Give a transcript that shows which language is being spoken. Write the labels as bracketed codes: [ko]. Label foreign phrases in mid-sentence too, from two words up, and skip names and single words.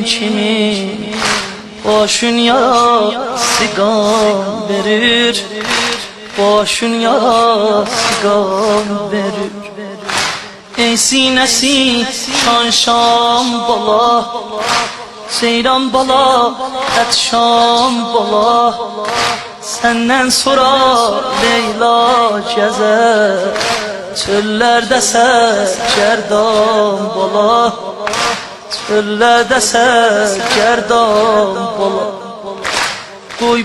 [az] kimi Başın yasıqam verir Başın yasıqam verir Ey sinəsi şan bala Seyran bala, Şam bala [tr] Senden sonra Leyla gezer Çöllerde sergerdan bala Çöllerde sergerdan bala Koy